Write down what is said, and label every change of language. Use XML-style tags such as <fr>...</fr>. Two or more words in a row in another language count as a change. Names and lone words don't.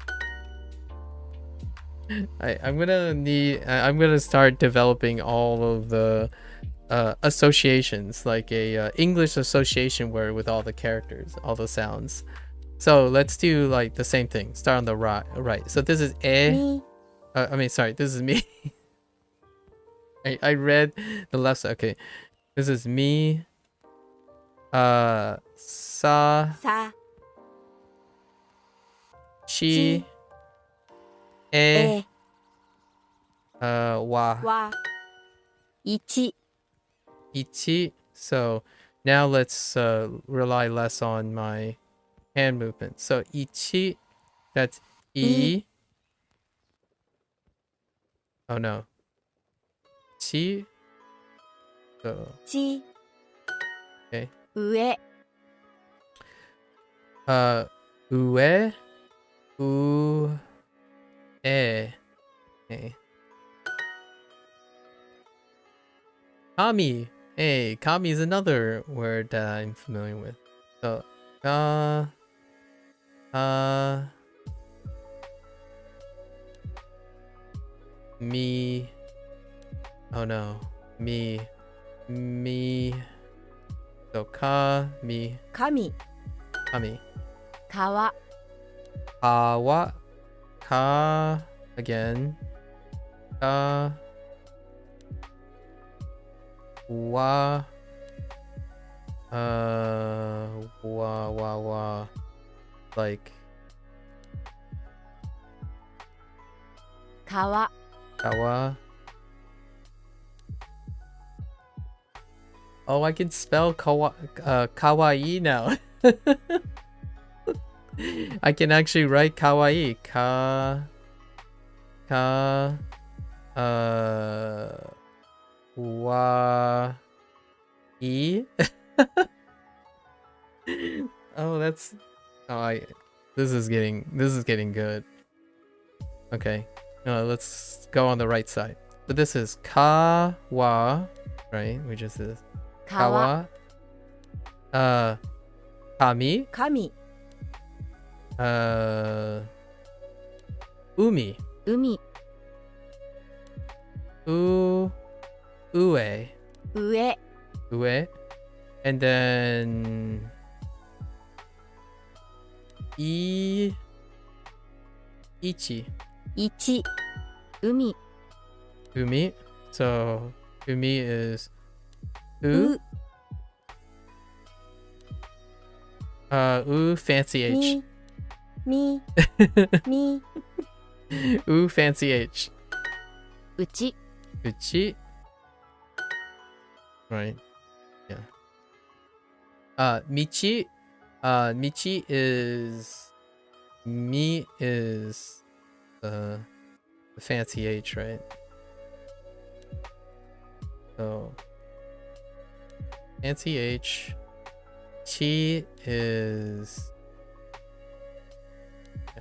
<en>I'm gonna start developing all of the associations, like a English association word with all the characters, all the sounds. So let's do like the same thing. Start on the right. So this is Mi. sorry, this is me. I read the left side. Okay, this is me. Sa. Sa. Chi. E. Wa. Wa. Ichi. Ichi. So now let's rely less on my hand movement. So ichi, that's I. Oh no. Chi. So. Chi. Okay. Ue. Ue. Okay. Kami. Hey, kami is another word that I'm familiar with. So, me. Oh no. Me. So, mi. Kami. Kami. Kawa. Kawa. Ka. Again. Ka. Wa. Wa. Like. Kawa. Kawa. Oh, I can spell kawaii now. I can actually write kawaii. Wa. E. Oh, that's. Oh, this is getting good. Okay, let's go on the right side. So this is kawa, right? Which is this. Kawa. Kami. Kami. Umi. Umi. Ue. Ue. Ue. And then Ichi. Ichi. Umi. Umi. So Umi is U. Ooh, fancy H.</en> <ja>み み</ja> <en>Ooh, fancy H. うち Uchi. Right. Yeah. Michi. Michi is me is the fancy H, right? So fancy H. Chi is yeah.</en>